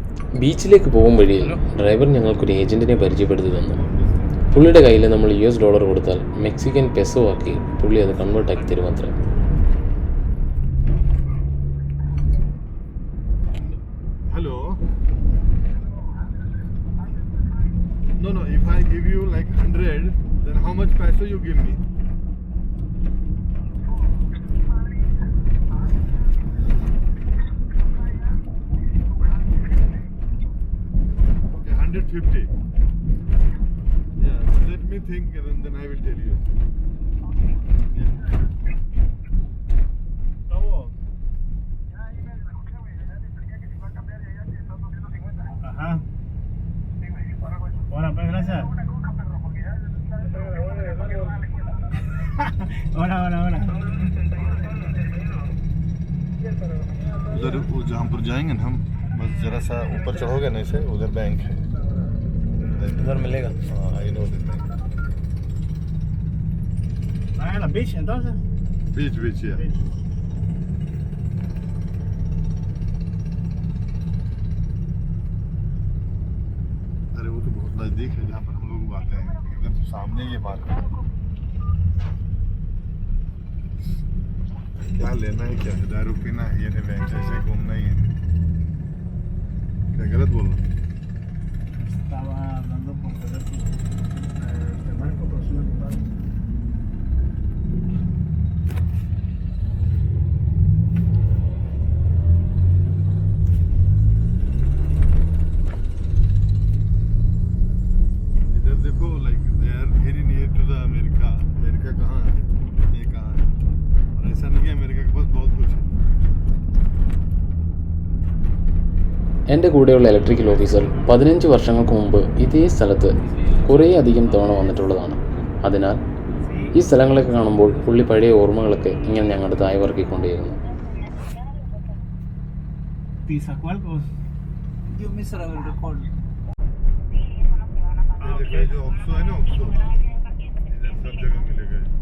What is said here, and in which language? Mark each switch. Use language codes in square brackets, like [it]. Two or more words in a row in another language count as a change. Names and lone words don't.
[ml] ബീച്ചിലേക്ക് പോകും വഴിയിൽ ഡ്രൈവർ ഞങ്ങൾക്കൊരു ഏജൻറ്റിനെ പരിചയപ്പെടുത്തി തന്നു. പുള്ളിയുടെ കയ്യിൽ നമ്മൾ $US കൊടുത്താൽ മെക്സിക്കൻ പെസോ ആക്കി പുള്ളി അത് കൺവേർട്ടാക്കി തരുമത്രേ. [en] Hello. No, if I give you like 100, then how much peso you give me? Okay, 150. Yeah, let me think and then I will tell you. [es] Ajá. Hola, pues gracias. Hola. [hi] उधर जहाँ पर जाएंगे ना हम, बस जरा सा ऊपर चढ़ोगे ना इसे, उधर बैंक है. उधर मिलेगा. [en] I know the bank. [es] ¿Ah, en la beach entonces? [en] Beach, yeah. Beach. [hi] अरे वो तो बहुत नजदीक है जहाँ पर हम लोग आते हैं, एकदम सामने ये पार्क है. क्या लेना है, क्या दारू पीना है, ये बैंक ऐसे घूमना ही है. क्या गलत बोल रहा हूँ? [es] Estaba hablando con teléfono. Te marco por su lugar. [hi] इधर देखो, [en] like they are very near to the America. [hi] अमेरिका कहाँ है? ये कहाँ है? और ऐसा नहीं कि अमेरिका के पास बहुत कुछ है. [ml] എൻ്റെ കൂടെയുള്ള ഇലക്ട്രിക്കൽ ഓഫീസർ 15 വർഷങ്ങൾക്ക് മുമ്പ് ഇതേ സ്ഥലത്ത് കുറേയധികം തവണ വന്നിട്ടുള്ളതാണ്. അതിനാൽ ഈ സ്ഥലങ്ങളൊക്കെ കാണുമ്പോൾ പുള്ളി പഴയ ഓർമ്മകളൊക്കെ ഇങ്ങനെ ഞങ്ങളുടെ തായ്വർക്കിക്കൊണ്ടേയിരുന്നു. [hi] ये देखिए जो ऑक्सो है ना, ऑक्सो इधर सब जगह मिलेगा.